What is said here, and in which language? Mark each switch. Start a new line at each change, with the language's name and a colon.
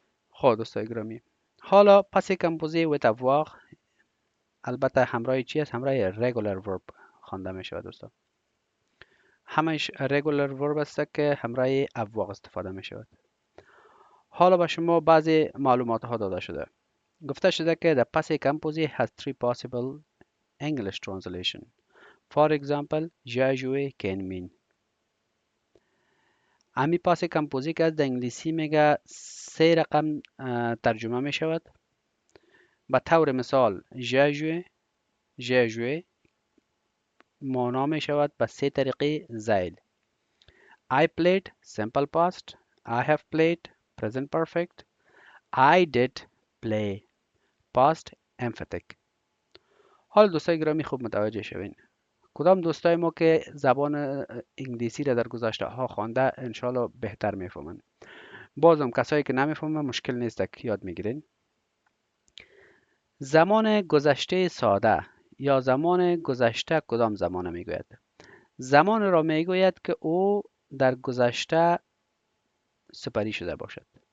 Persian: خب دوستای گرامی، حالا پس کمپوزی و ابواق البته همراه چی است؟ همراه regular verb خوانده می شود دوستان. همش regular verb است که همراه ابواق استفاده می شود. حالا به شما بعضی معلومات ها داده شده.
English: گفته شده که the passive composite has three possible English translation. For example, j'ai joué can mean.
Persian: امی passive composite که در انگلیسی میگه سه رقم ترجمه می شود. به طور مثال j'ai joué معنا می شود به سه طریقه زیل.
English: I played simple past. I have played present perfect. I did play past emphatic.
Persian: حال دوستای گرامی خوب متوجه شوین. کدام دوستای ما که زبان انگلیسی را در گذشته ها خوانده انشالله بهتر میفهمن. بازم کسایی که نمیفهمن مشکل نیست که یاد میگیرین. زمان گذشته ساده یا زمان گذشته کدام زمان میگوید؟ زمان را میگوید که او در گذشته سپری شده باشد.